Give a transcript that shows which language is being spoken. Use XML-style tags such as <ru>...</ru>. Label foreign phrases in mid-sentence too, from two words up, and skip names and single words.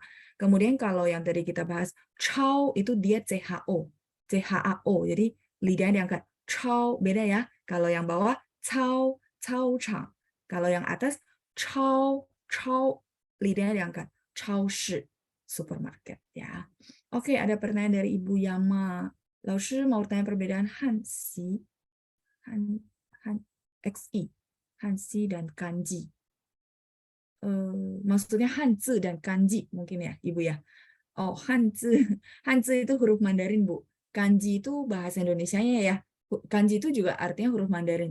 <id>Kemudian kalau yang tadi kita bahas 超 itu dia CHO, CHAO. Jadi lidahnya diangkat. 超 beda ya. Kalau yang bawah 操场. Kalau yang atas 超 lidahnya diangkat. 超市, supermarket ya. Oke, ada pertanyaan dari Ibu Yama. 老师 mau tanya perbedaan Hansi, XI, Hansi dan Kanji. Maksudnya Hanzi dan Kanji mungkin ya, Ibu ya. Oh, Hanzi itu huruf Mandarin, Bu. Kanji itu bahasa Indonesianya ya. Kanji itu juga artinya huruf Mandarin.</id>